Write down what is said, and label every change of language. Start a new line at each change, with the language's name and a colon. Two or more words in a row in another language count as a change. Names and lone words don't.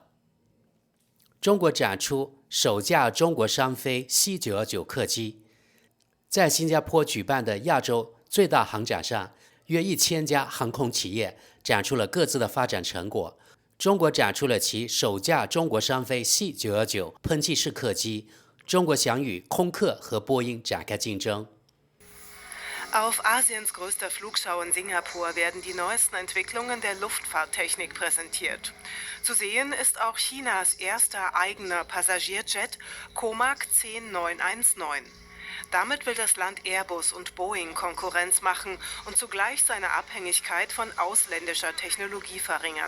Chinese: 中国展出首架中国商飞 C919 客机，在新加坡举办的亚洲最大航展上，约1000家航空企业展出了各自的发展成果。中国展出了其首架中国商飞 C919 喷气式客机，中国想与空客和波音展开竞争。
German: Auf Asiens größter Flugschau in Singapur werden die neuesten Entwicklungen der Luftfahrttechnik präsentiert. Zu sehen ist auch Chinas erster eigener Passagierjet Comac C919. Damit will das Land Airbus und Boeing Konkurrenz machen und zugleich seine Abhängigkeit von ausländischer Technologie verringern.